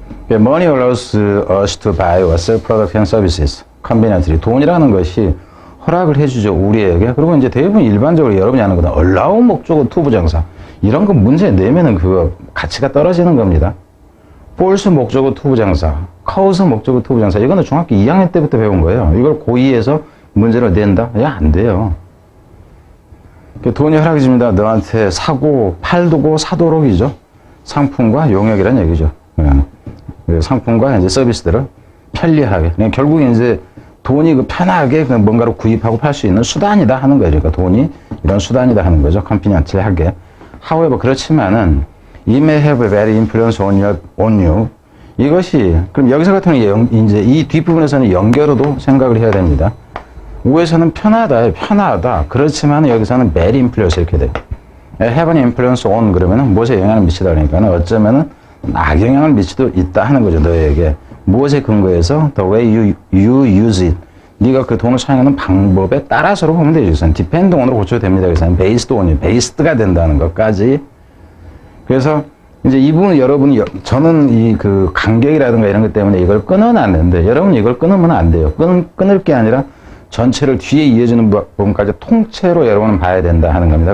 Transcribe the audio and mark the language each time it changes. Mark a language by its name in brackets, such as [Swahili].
[English] Money allows us to buy or sell products and services conveniently. [Korean] 돈이라는 것이 허락을 해주죠, 우리에게. 그리고 이제 대부분 일반적으로 여러분이 하는 거는 allow 목적어 to 부정사. 이런 거 문제 내면은 그거 가치가 떨어지는 겁니다. force 목적어 to 부정사, cause 목적어 to 부정사. 이거는 중학교 2학년 때부터 배운 거예요. 이걸 고2에서 문제를 낸다? 야, 안 돼요. 돈이 허락해 줍니다. 너한테 사고, 팔도고, 사도록이죠. 상품과 용역이란 얘기죠. 상품과 이제 서비스들을 편리하게. 그러니까 결국 이제 돈이 그 편하게 뭔가를 구입하고 팔 수 있는 수단이다 하는 거예요. 그러니까 돈이 이런 수단이다 하는 거죠. 컨비니언트하게. [English] However, [Korean] 그렇지만은 [English] it may have a very influence on you. [Korean] 이것이 그럼 여기서 같은 경우에 이제 이 뒷부분에서는 연결어도 생각을 해야 됩니다. 우에서는 편하다. 그렇지만 여기서는 bad influence 이렇게 돼요. [English] have an influence on [Korean] 그러면은 무엇에 영향을 미치다 그러니까는 어쩌면은 악영향을 미치도 있다 하는 거죠. 너에게 무엇에 근거해서 [English] the way you use it. [Korean] 네가 그 돈을 사용하는 방법에 따라서로 보면 되죠. 여기서는 depend on으로 고쳐도 됩니다. 여기서는 based on이 based가 된다는 것까지. 그래서 이제 이 부분 여러분이 저는 이 그 간격이라든가 이런 것 때문에 이걸 끊어놨는데 여러분 이걸 끊으면 안 돼요. 끊을 게 아니라 전체를 뒤에 이어지는 부분까지 통째로 여러분은 봐야 된다 하는 겁니다.